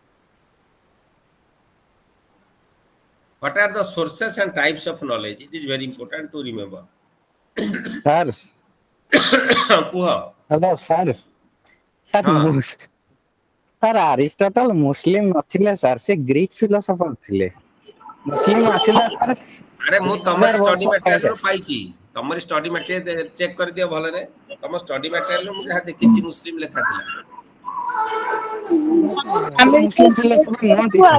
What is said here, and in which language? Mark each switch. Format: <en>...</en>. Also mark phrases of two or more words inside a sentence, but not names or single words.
<en>What are the sources and types of knowledge? It is very important to remember. Sir,</en> <or>କୁହ।</or> <en>hello, sir. Sir,</en> <or>ହଁ। sir, Aristotle Muslim ନଥିଲେ sir, ସେ</or> <en>Greek philosopher</en> <or>ଥିଲେ। ମୁସଲିମ ଆସିଲା sir, ଆରେ ମୁଁ ତମରି 2000 ଷ୍ଟଡି ବର୍ଷ ମ୍ୟାଟେରିଆଲରୁ ପରେ। ପାଇଛି। ତମରି</or> <en>study material check</en> <or>କରିଦିଅ ଭଲରେ। ତମ</or> <en>study material</en> <or>ମୁଁ ଯାହା ଦେଖିଛି ମୁସଲିମ ଲେଖା ଥିଲା। ଆମେ</or> <en>Muslim philosopher</en> <or>ନୁହନ୍ତି sir।</or>